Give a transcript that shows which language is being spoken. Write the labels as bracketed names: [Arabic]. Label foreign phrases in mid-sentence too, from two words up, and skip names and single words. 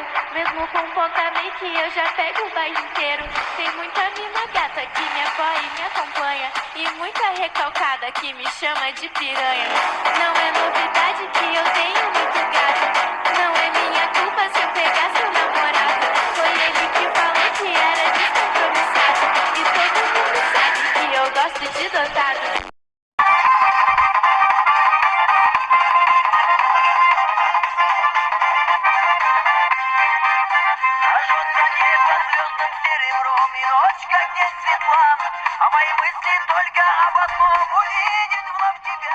[Portuguese] Mesmo com pouca make eu já pego o bairro inteiro. Tem muita mina gata que me apoia e me acompanha, e muita recalcada que me chama de piranha. Não é novidade que eu tenho muito gato. Não é minha culpa se eu pegar seu namorado. Foi ele que falou que era descompromissado, e todo mundo sabe que eu gosto de dotado. [Russian] Сожжется небо звездным серебром, и ночь как день светла, а мои мысли только об одном — увидеть вновь тебя.